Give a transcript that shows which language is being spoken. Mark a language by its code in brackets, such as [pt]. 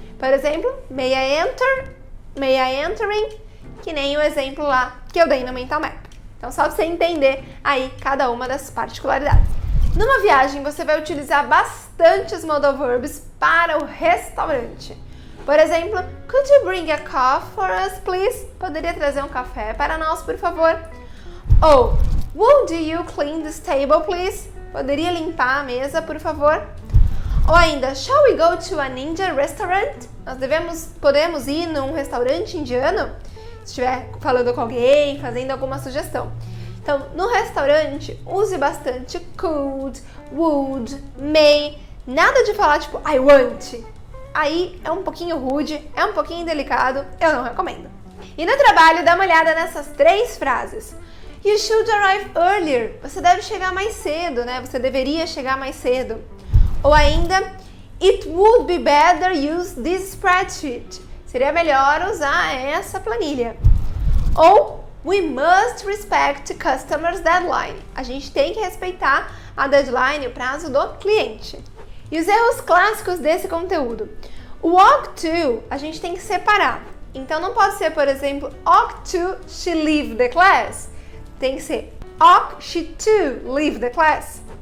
[pt] Por exemplo, [en] may I enter, may I entering, [pt] que nem o exemplo lá que eu dei no Mental Map. Então, só pra você entender aí cada uma das particularidades. Numa viagem, você vai utilizar bastante os modal verbs para o restaurante. Por exemplo, [en] could you bring a coffee for us, please? [pt] Poderia trazer um café para nós, por favor? [en] Ou, would you clean this table, please? [pt] Poderia limpar a mesa, por favor? Ou ainda, [en] shall we go to a ninja restaurant? [pt] Nós podemos ir num restaurante indiano? Se estiver falando com alguém, fazendo alguma sugestão. Então, no restaurante, use bastante could, would, may. Nada de falar tipo, [en] I want. [pt] Aí é um pouquinho rude, é um pouquinho delicado, eu não recomendo. E no trabalho, dá uma olhada nessas 3 frases. [en] You should arrive earlier. [pt] Você deve chegar mais cedo, né? Você deveria chegar mais cedo. Ou ainda, [en] it would be better use this spreadsheet. [pt] Seria melhor usar essa planilha. [en] Ou, we must respect customers' deadline. [pt] A gente tem que respeitar a deadline, o prazo do cliente. E os erros clássicos desse conteúdo. O ought to, a gente tem que separar. Então, não pode ser, por exemplo, [en] ought to she leave the class. [pt] Tem que ser [en] ought she to leave the class.